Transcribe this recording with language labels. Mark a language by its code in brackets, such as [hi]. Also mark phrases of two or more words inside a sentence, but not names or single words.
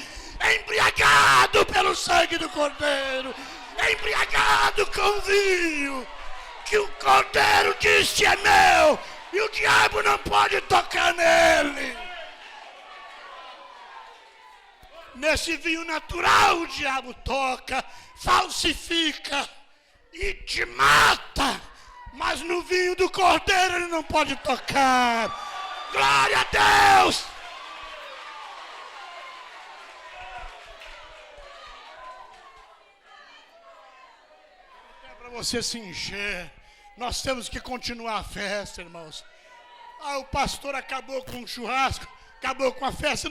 [pt] Embriagado pelo sangue do Cordeiro. Embriagado com o vinho que o Cordeiro disse é meu. E o diabo não pode tocar nele. Nesse vinho natural o diabo toca, falsifica e te mata. Mas no vinho do Cordeiro ele não pode tocar. Glória a Deus! É para você se encher. Nós temos que continuar a festa, irmãos. O pastor acabou com o churrasco, acabou com a festa.